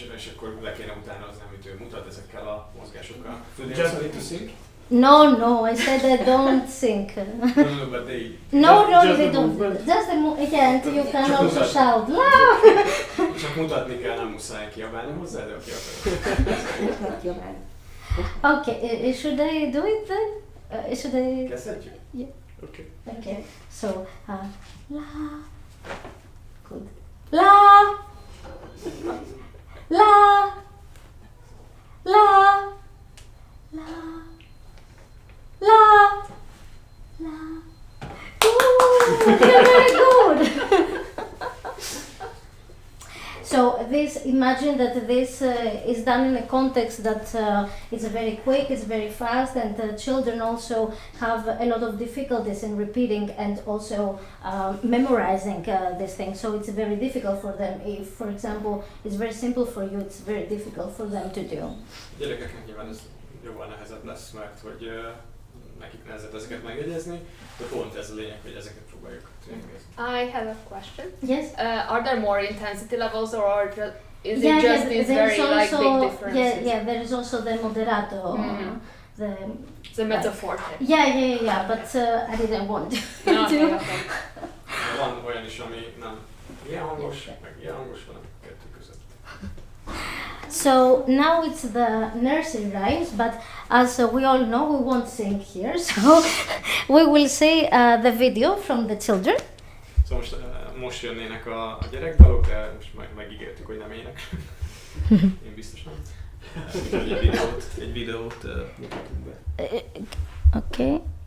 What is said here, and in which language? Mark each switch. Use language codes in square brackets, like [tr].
[hu] És akkor le kéne utánozni, amit ő mutat ezekkel a mozgásokkal. [en] Do they also need to sing? No, I said I don't sing. No, but they... No, they don't. Just the movement. And you can also shout loud. [hu] Csak mutatni kell, nem muszáj kiabálni hozzá, de aki akar. [en] Okay, should I do it then? Should I? [hu] Kezdhetjük? [en] Yeah. Okay. Okay, so la, good. La, la, la, la, la, la. Ooh, you're very good. So this, imagine that this is done in a context that it's very quick, it's very fast, and children also have a lot of difficulties in repeating and also memorizing this thing. So it's very difficult for them. If, for example, it's very simple for you, it's very difficult for them to do. [hu] Gyerekeknek nyilván ez jóval nehezebb lesz, mert hogy nekik nehezebb ezeket megjegyezni, de pont ez a lényeg, hogy ezeket próbáljuk tréningezni. [en] I have a question. Yes? Are there more intensity levels or is it just these very like big differences? Yeah, there is also the moderato, The metaphor. Yeah, but I didn't want to. Okay. [hu] Van olyan is, ami nem ilyen hangos, meg ilyen hangos, hanem kettő között. [en] So now it's the nursery rhymes, but as we all know, we won't sing here, so we will see the video from the children. [hu] Szóval most jönnének a gyerekdalok, de most majd megígértük, hogy nem ének. Én biztos nem. Úgyhogy egy videót mutatunk be. [en] Okay.